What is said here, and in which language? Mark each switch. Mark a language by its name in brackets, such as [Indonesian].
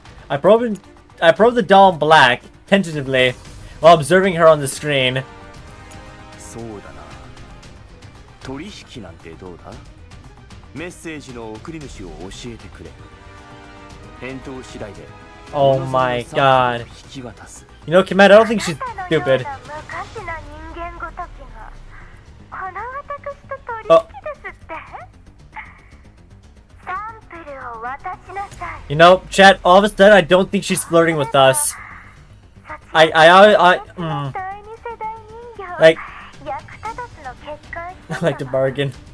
[English] I probed the doll in black, tentatively, while observing her on the screen. [Japanese] そうだな。取引なんてどうだ？メッセージの送り主を教えてくれ。返答次第で。 [English] Oh my god. You know, Kim, I don't think she's stupid. Oh. You know, chat, all of a sudden I don't think she's flirting with us. Like, I like to bargain.